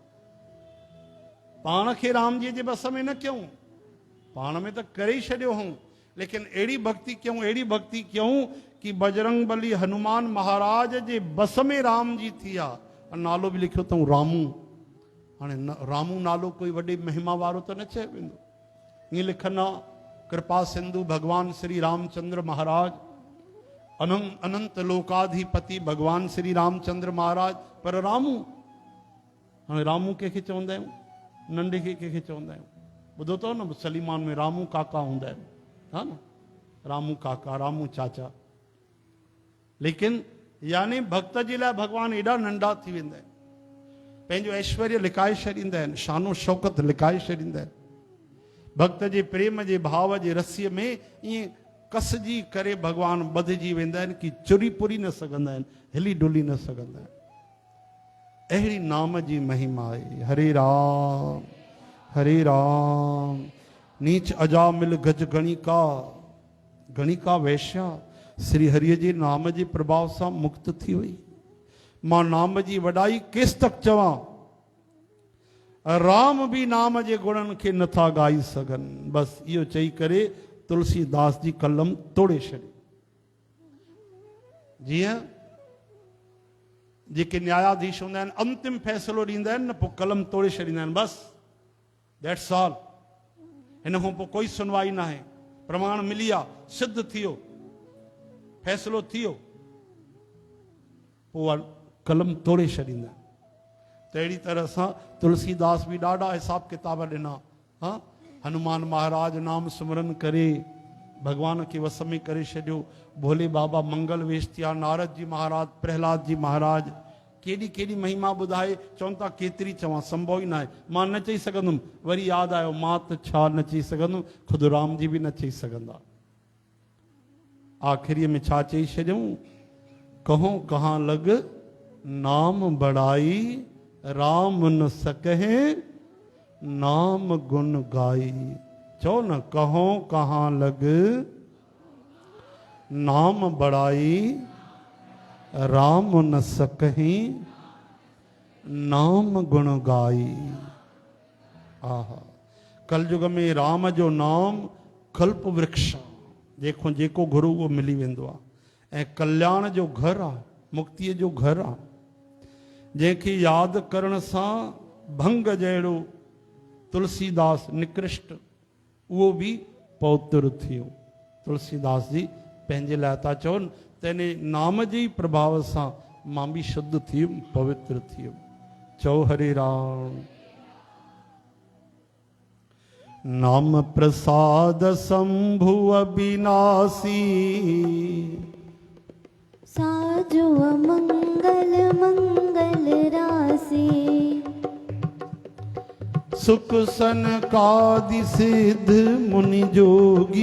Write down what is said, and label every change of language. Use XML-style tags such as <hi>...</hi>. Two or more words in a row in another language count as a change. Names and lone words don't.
<sd>पाण खे राम जी जे बस में न कयूं, पाण में त करे ई छॾियो हूं, लेकिन अहिड़ी भक्ति क्यों, अहिड़ी भक्ति क्यों कि बजरंग बली हनुमान महाराज जे बस में राम जी थी आहे। नालो बि लिखियो अथऊं रामू। हाणे रामू नालो कोई वॾी महिमा वारो त न चयो वेंदो। ईअं लिखंदा कृपा सिंधु भगवान श्री रामचंद्र महाराज, अनंत लोकाधिपति भगवान श्री रामचंद्र महाराज, पर रामू। हाणे रामू कंहिंखे चवंदा आहियूं? नंढे खे कंहिंखे चवंदा आहियूं? ॿुधो अथव न सलीमान में रामू काका हूंदा आहिनि, हा न, रामू काका, रामू चाचा। लेकिन यानी भक्त जे लाइ भगवान एॾा नंढा थी वेंदा आहिनि, पंहिंजो ऐश्वर्य लिकाए छॾींदा आहिनि, शानो शौकत लिकाए छॾींदा आहिनि। भक्त जे प्रेम जे भाव जे रसीअ में ईअं कसजी करे भगवान ॿधिजी वेंदा आहिनि कि चुरी पुरी न सघंदा आहिनि, हिली डुली न सघंदा आहिनि। अहिड़ी नाम जी महिमा आहे। हरे राम हरे राम। नीच अजामिल गज गणिका, गणिका वैश्या श्री हरिय जे नाम जे प्रभाव सां मुक्त थी वई। मां नाम जी वॾाई केस तक चवां, राम भी नाम जे गुणनि खे नथा ॻाई सघनि। बसि इहो चई करे तुलसीदास जी कलम तोड़े छॾी। जीअं जेके न्यायाधीश हूंदा आहिनि अंतिम फ़ैसिलो ॾींदा आहिनि न, पोइ कलम तोड़े छॾींदा आहिनि। बसि</sd> <en>that's all,</en> <sd>हिन खां पोइ कोई सुनवाई न आहे। प्रमाण मिली आहे, सिद्ध थी वियो, फ़ैसिलो थी वियो, पोइ कलम तोड़े छॾींदा आहिनि। त अहिड़ी तरह सां तुलसीदास भी ॾाढा हिसाब किताब ॾिना। हाँ, हनुमान महाराज नाम सिमरन करे भगवान के वस में करे छॾियो। भोले बाबा मंगल वेश थिया, नारद जी महाराज, प्रहलाद जी महाराज, केॾी केॾी महिमा ॿुधाए। चवनि था केतिरी चवां, संभव ई न आहे, मां न चई सघंदुमि। वरी यादि आयो मां त छा न चई सघंदुमि, ख़ुदि राम जी बि न चई सघंदा। आख़िरीअ में छा चई छॾियऊं?</sd> <awa>कहो कहाँ लग नाम बड़ाई, राम न सकहे नाम गुण गाई। चो न, कहो कहाँ लग नाम बड़ाई, राम न सकही नाम गुण गाई।</awa> <sd>आहा, कलयुग में राम जो नाम कल्प वृक्ष, जेको जेको गुरु उहो मिली वेंदो आहे, ऐं कल्याण जो घर आहे, मुक्तिअ जो घर आहे। जंहिंखे यादि करण सां भंग जहिड़ो तुलसीदास निकृष्ट, उहो बि पवित्र थियो। तुलसीदास जी पंहिंजे लाइ था चवनि त इन नाम जे प्रभाव सां मां बि शुद्ध थी वियुमि, पवित्र थी वियुमि। चओ हरे राम।</sd> <awa>नाम प्रसाद शंभु अविनाशी साजो मंगल मंगल राशि सुख सनकादि सिद्ध मुनि जोगी</awa>